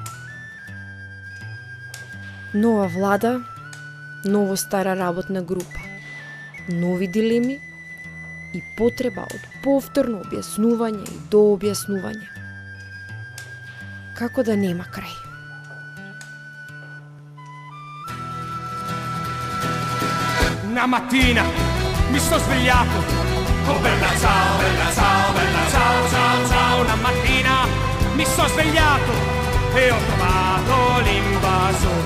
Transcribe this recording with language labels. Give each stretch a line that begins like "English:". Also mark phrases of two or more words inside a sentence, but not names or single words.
Macedonian: Нова влада, ново стара работна група, нови дилеми и потреба од повторно објаснување и дообјаснување. Како да нема крај?
Italian: Una mattina mi sono svegliato Oh bella ciao, ciao, una mattina mi sono svegliato e ho trovato l'invasore.